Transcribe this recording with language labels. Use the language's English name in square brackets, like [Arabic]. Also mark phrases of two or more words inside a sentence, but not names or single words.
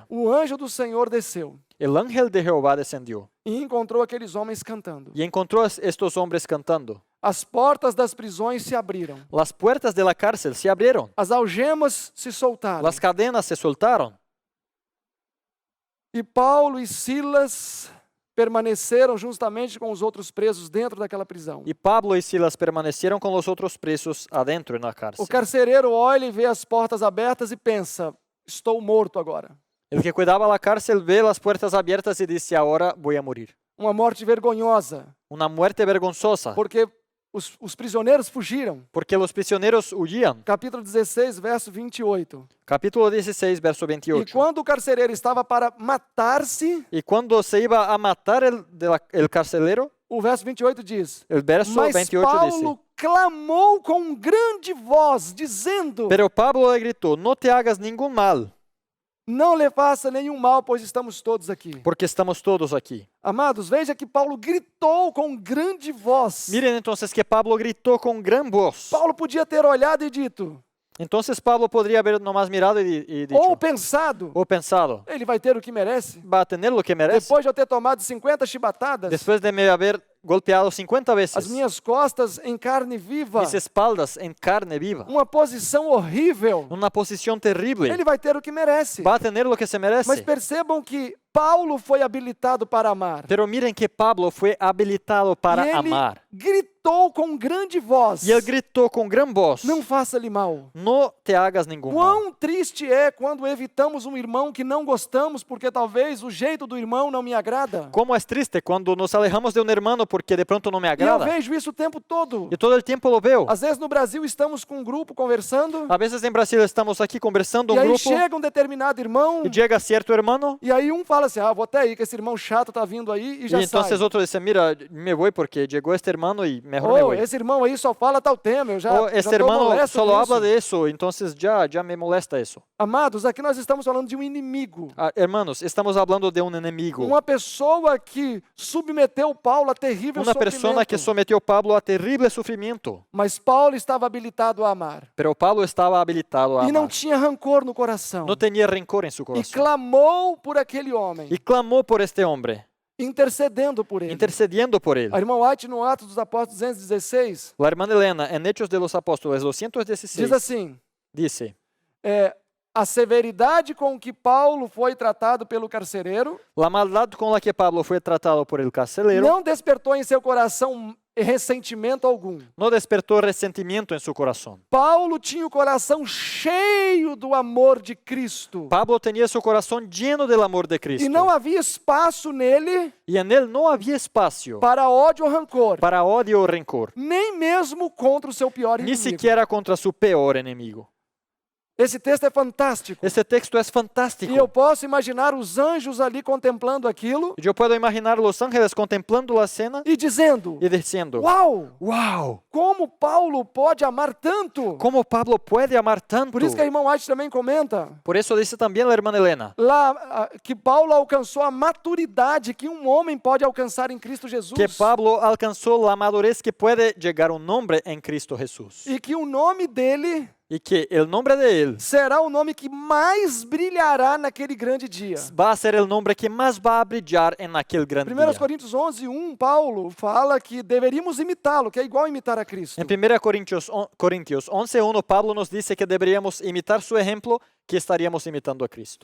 [Portuguese] O anjo do Senhor desceu [Spanish] El ángel de Jehová descendió [Portuguese] e encontrou aqueles homens cantando. [Spanish] y encontró a estos hombres cantando. [Portuguese] As portas das prisões se abriram. [Spanish] Las puertas de la cárcel se abrieron. [Portuguese] As algemas se soltaram. [Spanish] Las cadenas se soltaron. [Portuguese] E Paulo e Silas permaneceram justamente com os outros presos dentro daquela prisão. [Spanish] Y Pablo y Silas permanecieron con los otros presos adentro en la cárcel. [Portuguese] O carcereiro olha e vê as portas abertas e pensa: estou morto agora. [Spanish] El que cuidaba la cárcel ve las puertas abiertas y dice, ahora voy a morir. [Portuguese] Uma morte vergonhosa, [Spanish] Una muerte vergonzosa, [Portuguese] porque os prisioneiros fugiram. [Spanish] porque los prisioneros huían. [Portuguese] Capítulo 16, verso 28. [Spanish] Capítulo 16, verso [Portuguese] E [Spanish] 28. [Portuguese] quando o carcereiro estava para matar-se, [Spanish] Y cuando se iba a matar el carcelero, [Portuguese] o verso 28 diz: [Spanish] el verso [Portuguese] Mas [Spanish] 28 [Portuguese] Paulo [Spanish] dice, [Portuguese] clamou com grande voz, dizendo: [Spanish] pero Pablo le gritó, no te hagas ningún mal, [Portuguese] Não lhe faça nenhum mal, pois estamos todos aqui. [Spanish] porque estamos todos aquí. [Portuguese] Amados, veja que Paulo gritou com grande voz. [Spanish] Miren entonces que Pablo gritó con gran voz. [Portuguese] Paulo podia ter olhado e dito: [Spanish] Entonces Pablo podría haber nomás mirado y dicho, [Portuguese] ou pensado, [Spanish] o pensado, [Portuguese] ele vai ter o que merece. [Spanish] va a tener lo que merece. [Portuguese] Depois de eu ter tomado 50 chibatadas, [Spanish] Después de me haber golpeado 50 [Portuguese] as [Spanish] veces, [Portuguese] minhas costas em carne viva, [Spanish] mis espaldas en carne viva, [Portuguese] uma posição horrível, [Spanish] una posición terrible, [Portuguese] ele vai ter o que merece. [Spanish] va a tener lo que se [Portuguese] Mas [Spanish] merece. [Portuguese] percebam que Paulo foi habilitado para amar. [Spanish] Pero miren que Pablo fue habilitado para [Portuguese] e ele [Spanish] amar. [Portuguese] gritou com grande voz: [Spanish] Y él gritó con gran voz, [Portuguese] não faça-lhe mal. [Spanish] no te hagas ningún mal. [Portuguese] Quão triste é quando evitamos um irmão que não gostamos porque talvez o jeito do irmão não me agrada. [Spanish] Cómo es triste cuando nos alejamos de un hermano porque de pronto no me [Portuguese] E eu [Spanish] agrada. [Portuguese] vejo isso o tempo todo. [Spanish] Y todo el tiempo lo veo. [Portuguese] Às vezes no Brasil estamos com um grupo conversando, [Spanish] A veces en Brasil estamos aquí conversando [Portuguese] e [Spanish] un [Portuguese] aí [Spanish] grupo [Portuguese] chega um determinado irmão, [Spanish] y llega cierto hermano [Portuguese] e aí um fala assim: vou até aí, que esse irmão chato tá vindo aí, e [Spanish] y [Portuguese] já [Spanish] entonces [Portuguese] sai. [Spanish] otro dice, mira, me voy porque llegó este hermano y mejor me [Portuguese] Ou [Spanish] voy. [Portuguese] esse irmão aí só fala tal tema, eu já [Spanish] O este [Portuguese] tô [Spanish] hermano [Portuguese] molesto [Spanish] solo [Portuguese] com [Spanish] habla [Portuguese] isso. [Spanish] de eso, entonces ya me molesta eso. [Portuguese] Amados, aqui nós estamos falando de um inimigo. [Spanish] Ah, hermanos, estamos hablando de un enemigo. [Portuguese] Uma pessoa que submeteu Paulo a terrível [Spanish] Una persona que [Portuguese] sofrimento. [Spanish] sometió a Pablo a terrible sufrimiento. [Portuguese] Mas Paulo estava habilitado a amar. [Spanish] Pero Pablo estaba habilitado a [Portuguese] E não [Spanish] amar. [Portuguese] tinha rancor no coração. [Spanish] No tenía rencor en su [Portuguese] E [Spanish] corazón. [Portuguese] clamou por aquele homem, [Spanish] Y clamó por este hombre, [Portuguese] intercedendo por ele. [Spanish] intercediendo por él. [Portuguese] A irmã White, no Atos dos Apóstolos 216, [Spanish] La hermana Elena, en Hechos de los Apóstoles [Portuguese] diz [Spanish] 216, [Portuguese] assim: [Spanish] dice, [Portuguese] a severidade com que Paulo foi tratado pelo carcereiro [Spanish] la maldad con la que Pablo fue tratado por el carcelero [Portuguese] não despertou em seu coração ressentimento algum. [Spanish] no despertó resentimiento en su corazón. [Portuguese] Paulo tinha o coração cheio do amor de Cristo. [Spanish] Pablo tenía su corazón lleno del amor de Cristo. [Portuguese] E não havia espaço nele [Spanish] Y en él no había espacio [Portuguese] para ódio ou rancor, [Spanish] para odio o rencor, [Portuguese] nem mesmo contra o seu pior [Spanish] ni [Portuguese] inimigo. [Spanish] siquiera contra su peor enemigo. [Portuguese] Esse texto é fantástico. [Spanish] Este texto es fantástico. [Portuguese] E eu posso imaginar os anjos ali contemplando aquilo [Spanish] Yo puedo imaginar los ángeles contemplando la cena [Portuguese] e dizendo: [Spanish] y diciendo, [Portuguese] uau, [Spanish] wow, [Portuguese] como Paulo pode amar tanto? [Spanish] ¿cómo Pablo puede amar tanto? [Portuguese] Por isso que a irmã White também comenta [Spanish] Por eso dice también la hermana Elena, [Portuguese] lá que Paulo alcançou a maturidade que um homem pode alcançar em Cristo Jesus. [Spanish] que Pablo alcanzó la madurez que puede llegar un hombre en Cristo Jesús. [Portuguese] E que o nome dele [Spanish] Y que el nombre de él [Portuguese] será o nome que mais brilhará naquele grande dia. [Spanish] va a ser el nombre que más va a brillar en aquel gran [Portuguese] 1 [Spanish] día. [Portuguese] Coríntios 11:1, Paulo fala que deveríamos imitá-lo, que é igual imitar a Cristo. [Spanish] En 1 Corintios 11:1, Pablo nos dice que deberíamos imitar su ejemplo, que estaríamos imitando a Cristo.